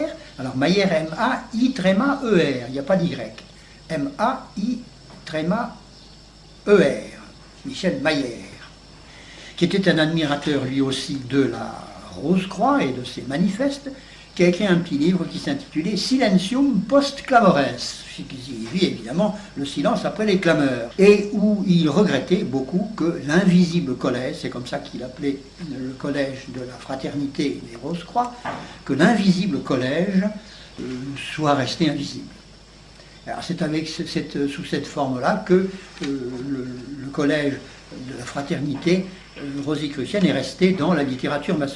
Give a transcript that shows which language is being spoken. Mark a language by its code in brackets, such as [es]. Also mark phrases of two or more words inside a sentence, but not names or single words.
[fr] Alors Mayer, M-A-I-E-R, il n'y a pas d'Y. M-A-I-E-R, Michel Mayer, qui était un admirateur lui aussi de la Rose-Croix et de ses manifestes, qui a écrit un petit livre qui s'intitulait Silentium post clamores, qui signifie évidemment le silence après les clameurs, et où il regrettait beaucoup que l'invisible collège, c'est comme ça qu'il appelait le collège de la fraternité des Rose-Croix, que l'invisible collège soit resté invisible. Alors c'est sous cette forme-là que le collège de la fraternité rosicrucienne est resté dans la littérature maçonnique.